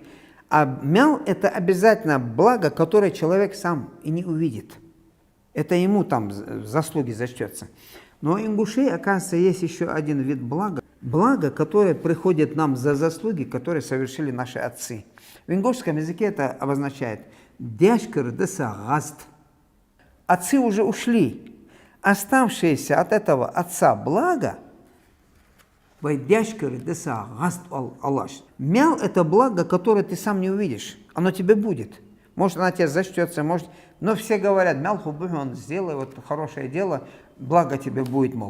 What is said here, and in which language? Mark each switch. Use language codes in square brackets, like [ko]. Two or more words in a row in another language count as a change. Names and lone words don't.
[ru] А мял – это обязательно благо, которое человек сам и не увидит. Это ему там заслуги зачтется. Но у ингушей, оказывается, есть еще один вид блага. Благо, которое приходит нам за заслуги, которые совершили наши отцы. В ингушском языке это обозначает [inh] «дяшкар деса гаст». [ru] Отцы уже ушли. Оставшееся от этого отца благо Мял – это благо, которое ты сам не увидишь. Оно тебе будет. Может, она тебе зачтется, может... Но все говорят, [inh] мял хубыгон, [ru] сделай вот хорошее дело, благо тебе будет, мол.